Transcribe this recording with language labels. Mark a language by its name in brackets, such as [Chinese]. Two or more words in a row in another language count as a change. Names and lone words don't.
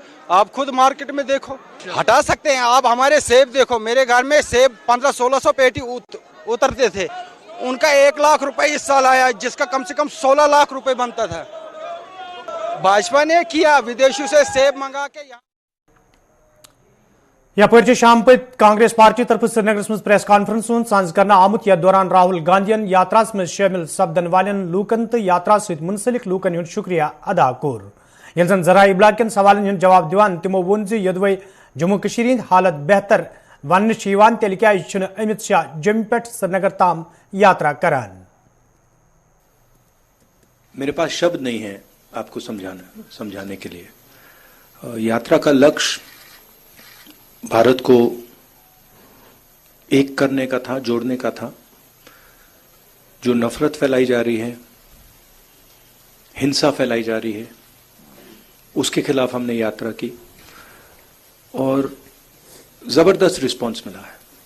[Hindi] आप खुद मार्केट में देखो, हटा सकते हैं आप। हमारे सेब देखो, मेरे घर में सेब 1500-1600 पेटी उतरते थे, उनका 1 लाख रुपए इस साल आया, जिसका कम से कम 16 लाख रुपए बनता था। भाजपा ने किया, विदेशों से सेब मंगा के। [Kashmiri] یپر شام پیٹھ کانگریس پارٹی طرف سرینگر منز پریس کانفرنس سانجھ کرنہ آمت. یتھ دوران راہل گاندھین یاترا منز شامل سپدن والن لوکن تہٕ یاترا سیتھ منسلک لوکن ہند شکریہ ادا کور. یہ جن ذرائع ابلاغ کن سوالن ہند جواب دوان تمو وون زِ یدوے جموں کشمیر ہند حالت بہتر ون تیلہ کیا امت شاہ جموں پیٹھ سرینگر تام یاترا کران. [Hindi] मेरे पास शब्द नहीं है आपको समझाने के लिए। यात्रा का लक्ष्य भारत को एक करने का था, जोड़ने का था। जो नफरत फैलाई जा रही है, हिंसा फैलाई जा रही है, उसके खिलाफ हमने यात्रा की और जबरदस्त रिस्पांस मिला है।